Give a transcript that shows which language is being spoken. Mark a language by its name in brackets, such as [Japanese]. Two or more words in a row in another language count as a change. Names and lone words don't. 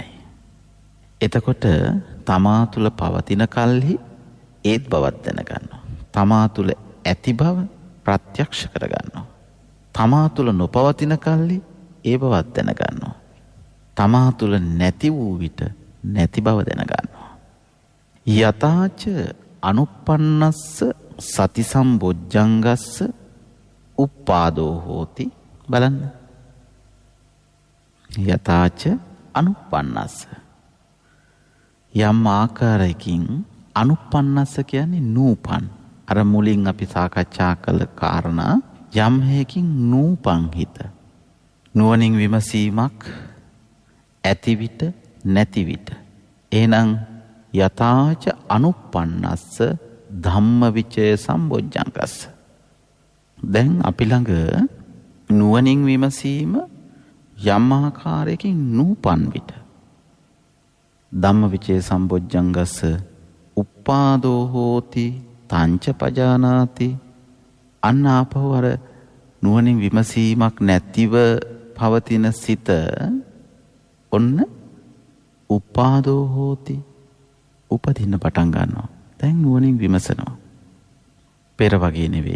[Sinhala] එතකොට තමා තුළ පවතින කල්හි ඒත් බවක් දැනගන්නවා. තමා තුළ ඇති බව ප්‍රත්‍යක්ෂ කරගන්නවා. තමා තුළ නොපවතින කල්හි ඒ බවක් දැනගන්නවා. තමා තුළ නැති වූ විට නැති බව දැනගන්නවා. [Pali] යතාච අනුප්පන්නස්ස සති සම්බොජ්ජංගස්ස උප්පාදෝ හෝති. [Sinhala] බලන්න. [Pali] යතාච අනුප්පන්නස්ස [Sinhala] යම් ආකාරයකින් අනුප්පන්නස්ස කියන්නේ නූපන්. අර මුලින් අපි සාකච්ඡා කළ කාරණා යම් හේකින් නූපන් හිත. නුවණින් විමසීමක් ඇති විට නැති විට. [Pali] එහෙනම් යතාච අනුප්පන්නස්ස ධම්මවිචය සම්බොජ්ජංගස්ස. [Sinhala] දැන් අපි ළඟ නුවණින් විමසීම යම් ආකාරයකින් නූපන් විට [Pali] ධම්මවිචය සම්බොජ්ජංගස්ස උප්පාදෝ හෝති තංච පජානාති. [Sinhala] අන්න ආපහු අර නුවණින් විමසීමක් නැතිව පවතින සිත ඔන්න [Pali] උප්පාදෝ හෝති [Sinhala] උපදින්න පටන් ගන්නවා. දැන් නුවණින් විමසනවා. පෙර වගේ නෙවෙයි.